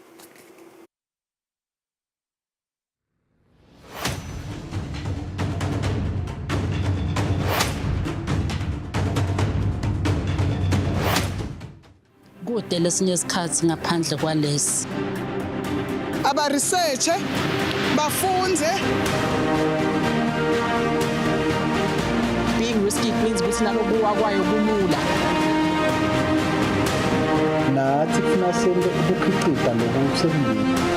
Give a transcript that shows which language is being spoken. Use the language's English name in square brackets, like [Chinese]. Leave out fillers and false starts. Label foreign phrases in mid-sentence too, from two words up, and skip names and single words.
[Swati] Kude lesinye isikhathi ngaphandle kwalesi. Abaresearche bafunze [English] being risky means [Swati] ukuthi nalokuwa kwayo kulula. Nathi kufuna sente ukukhiqiza lokusemini.